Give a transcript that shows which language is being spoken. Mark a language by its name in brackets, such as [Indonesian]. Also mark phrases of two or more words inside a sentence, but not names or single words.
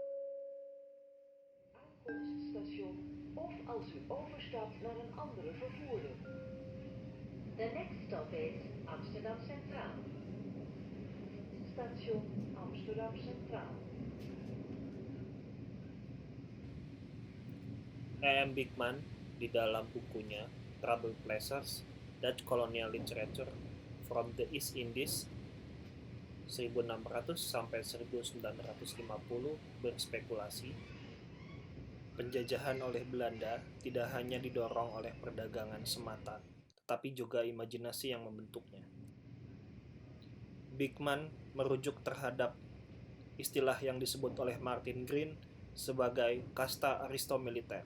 [Dutch] Aankomststation of als u overstapt naar een andere vervoer. Amsterdam Centraal. Station Amsterdam Centraal. [Indonesian] E.M. Beekman di dalam bukunya Troubled Places, Dutch Colonial Literature from the East Indies 1600 sampai 1950 berspekulasi penjajahan oleh Belanda tidak hanya didorong oleh perdagangan semata, tetapi juga imajinasi yang membentuknya. Beekman merujuk terhadap istilah yang disebut oleh Martin Green sebagai kasta aristomiliter.